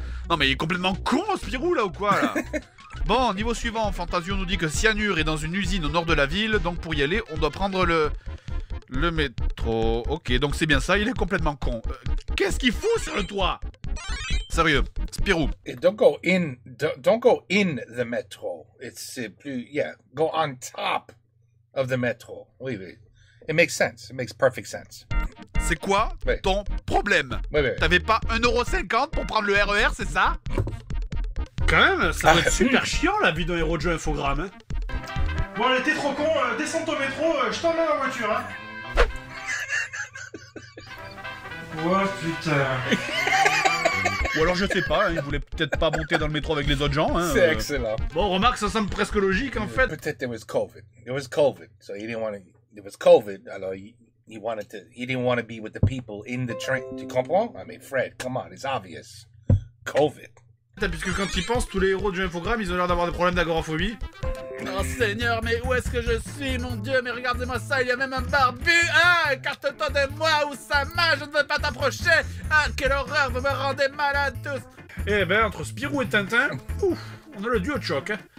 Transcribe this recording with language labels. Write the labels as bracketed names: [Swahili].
[French] Non mais il est complètement con, Spirou, là, ou quoi, là? Bon, niveau suivant, Fantasio nous dit que Cyanure est dans une usine au nord de la ville, donc pour y aller, on doit prendre le métro. Ok, donc c'est bien ça, il est complètement con. Qu'est-ce qu'il fout sur le toit? Sérieux, Spirou. [English] Don't go in the metro. It's plus, yeah, go on top of the metro. [French] Oui, oui. [English] It makes sense. It makes perfect sense. [French] C'est quoi ton problème? T'avais pas 1,50€ pour prendre le RER, c'est ça? Quand même, ça va être super chiant la vie d'un héros de jeu infogramme. Hein. Bon, allez, t'es trop con, descends ton métro, je t'emmène en voiture, hein. Oh putain. Ou alors je sais pas, hein, il voulait peut-être pas monter dans le métro avec les autres gens. Hein, C'est excellent. Bon, remarque, ça semble presque logique en fait. Peut-être [English] there was COVID. There was COVID, so he didn't want to. There was COVID, [French] alors [English] he didn't want to be with the people in the train. [French] Tu comprends? [English] I mean, Fred, come on, it's obvious. COVID. [French] Puisque quand ils pensent, tous les héros de jeu infogramme, ils ont l'air d'avoir des problèmes d'agoraphobie. Oh Seigneur, mais où est-ce que je suis, mon Dieu? Mais regardez-moi ça, il y a même un barbu. Ah, écarte-toi de moi, Oussama, je ne veux pas t'approcher. Ah, quelle horreur, vous me rendez malade tous. Eh ben, entre Spirou et Tintin, ouf, on a le duo de choc. Hein.